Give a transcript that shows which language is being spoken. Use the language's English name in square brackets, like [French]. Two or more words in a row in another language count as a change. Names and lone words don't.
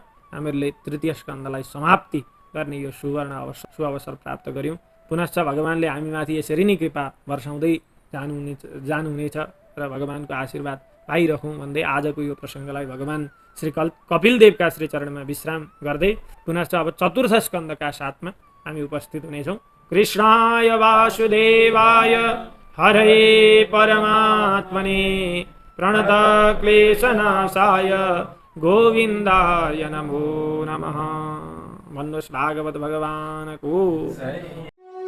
[Nepali] हामीहरूले तृतीय स्कन्धलाई समाप्ति गर्ने यो सुअवसर प्राप्त गर्यौँ। पुनश्च भगवानले हामीमाथि यसरी नै कृपा वर्षाउँदै जानुहुनेछ र भगवानको आशीर्वाद पाइरहौँ भन्दै आजको यो प्रसङ्गलाई भगवान श्री कपिलदेवका श्री चरणमा विश्राम गर्दै पुनश्च अब चतुर्थ स्कन्धका साथमा हामी उपस्थित हुनेछौँ। [Sanskrit] कृष्णाय वासुदेवाय हरे परमात्मने प्रणत क्लेशनाशाय गोविन्दाय नमो नमः। [Nepali] भन्नुहोस् भागवत भगवानको